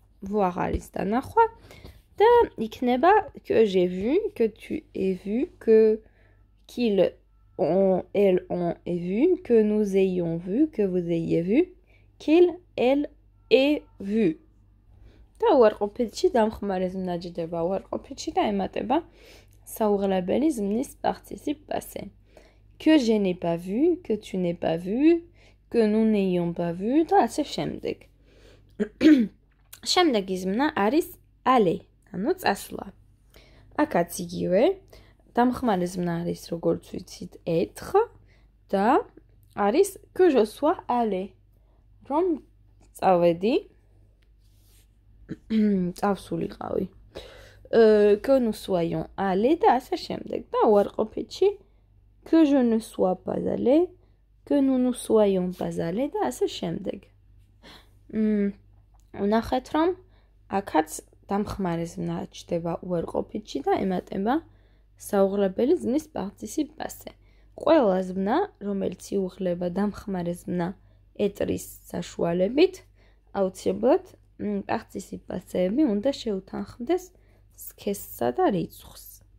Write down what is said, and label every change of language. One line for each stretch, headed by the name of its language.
French: Voir
Georgian: არის დანახვა და იქნება
French: que j'ai vu, que tu aies vu, que qu'ils ont, elles ont vu, que nous ayons vu, que vous ayez vu, qu'il, elle ait vu.
Georgian: და უარყოფითში დამხმარე ზმნა ჯდება უარყოფითში და ემატება საუღლებელი ზმნის participe passé.
French: Que je n'ai pas vu, que tu n'aies pas vu, que nous n'ayons pas vu
Georgian: და ასე შემდეგ. შემდეგი ზმნა არის aller, ანუ წასვლა. აქაც იგივე დამხმარე ზმნა არის როგორც ვიცით être და არის
French: que je sois allé.
Georgian: რომ წავედი, წავსულიყავი.
French: Que nous soyons allés
Georgian: და ასე შემდეგ. და უარყოფითში
French: que je ne sois pas allé, que nous ne soyons pas allés და ასე შემდეგ.
Georgian: ვნახეთ, რომ აქაც დამხმარე ზმნა ჩდება უარყოფითში და ემატება საუღლებელი ზმნის participe passé. ყველა ზმნა, რომელიც იუღლება დამხმარე ზმნა etris საშუალებით, აუცილებლად participe passé-ები უნდა შეუთანხმდეს სქესსა და რიცხვს.